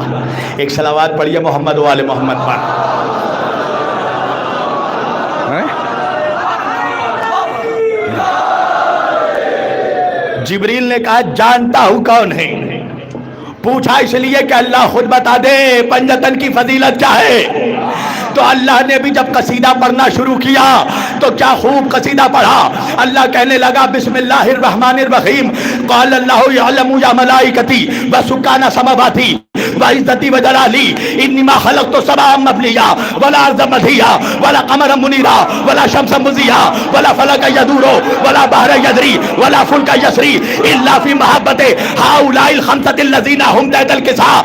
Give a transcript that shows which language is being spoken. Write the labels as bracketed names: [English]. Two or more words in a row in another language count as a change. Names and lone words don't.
[Urdu] ایک صلوات پڑھیے محمد و آل محمد پر. جبریل نے کہا جانتا ہوں کون ہے. پوچھا اس لیے کہ اللہ خود بتا دے پنجتن کی فضیلت کیا ہے. تو اللہ نے بھی جب قصیدہ پڑھنا شروع کیا تو کیا خوب قصیدہ پڑھا. اللہ کہنے لگا [Arabic] بسم اللہ الرحمن الرحیم قال اللہ یعلم یا ملائکتی وسکان سماواتی وعزتی وجلالی انما خلقت سماء مبنیا ولا ارض مدھیا ولا قمر منیرا ولا شمس مضیا ولا فلک یدور ولا بحر یجری ولا فلک یسری الا فی محبت ہؤلاء الخمسۃ الذین هم تحت الکساء.